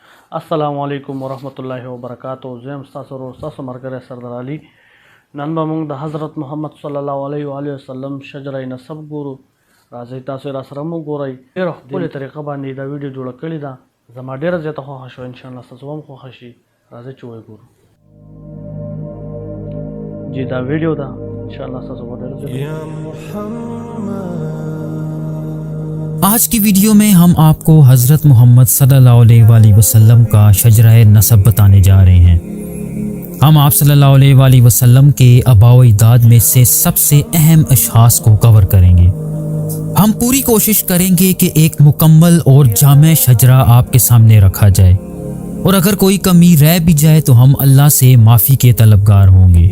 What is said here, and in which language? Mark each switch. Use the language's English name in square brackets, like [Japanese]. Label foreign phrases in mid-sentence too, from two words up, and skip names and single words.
[Arabic] السلام علیکم ورحمۃ اللہ وبرکاتہ. [Pashto] زم ستاسو ورور ستاسو مرګره سردار علي. نن به موږ د حضرت محمد [Arabic] صلی الله علیه و آله وسلم [Pashto] شجره نسب ګورو. راځئ تاسو را سره مو ګورئ. ډېره ښکلې طریقه باندې دا ویډیو جوړه کړې ده. زما ډېره زیاته خوښه شوه. انشاءالله ستاسو هم خوښه شي. راځئ چې وګورو. جی دا ویډیو ده. انشاءالله ستاسو به ډېره زیاته. [Urdu] آج کی ویڈیو میں ہم آپ کو حضرت محمد [Arabic] صلی اللہ علیہ وآلہ وسلم [Urdu] کا شجرہ نسب بتانے جا رہے ہیں. ہم آپ [Arabic] صلی اللہ علیہ وآلہ وسلم [Urdu] کے آباء و اجداد میں سے سب سے اہم اشخاص کو کور کریں گے. ہم پوری کوشش کریں گے کہ ایک مکمل اور جامع شجرہ آپ کے سامنے رکھا جائے، اور اگر کوئی کمی رہ بھی جائے تو ہم اللہ سے معافی کے طلبگار ہوں گے.